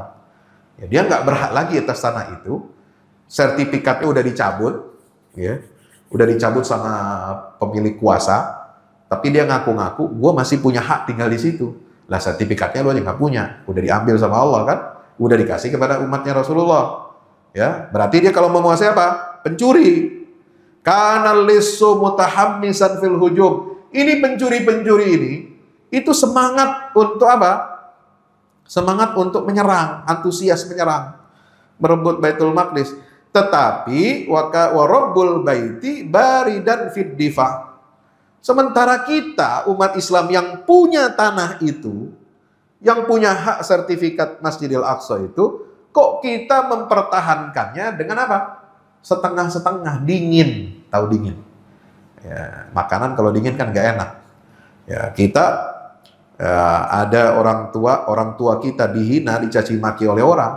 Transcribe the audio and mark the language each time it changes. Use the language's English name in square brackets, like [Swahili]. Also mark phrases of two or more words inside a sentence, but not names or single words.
[Indonesian] Ya, dia nggak berhak lagi atas tanah itu. Sertifikatnya udah dicabut, ya, udah dicabut sama pemilik kuasa. Tapi dia ngaku-ngaku, gue masih punya hak tinggal di situ. Lah sertifikatnya lu aja nggak punya, udah diambil sama Allah kan, udah dikasih kepada umatnya Rasulullah. Ya, berarti dia kalau menguasai apa? Pencuri. [Arabic] Kana lisu mutahammisan fil hujum. [Indonesian] Ini pencuri-pencuri ini, itu semangat untuk apa? Semangat untuk menyerang, antusias menyerang, merebut Baitul Maqdis. [Arabic] Tetapi wa rabbul baiti baridan fid difa. [Indonesian] Sementara kita umat Islam yang punya tanah itu, yang punya hak sertifikat Masjidil Aqsa itu, kok kita mempertahankannya dengan apa? Setengah-setengah, dingin. Tahu dingin? Ya, makanan kalau dingin kan gak enak. Ya, kita ada orang tua kita dihina, dicaci maki oleh orang.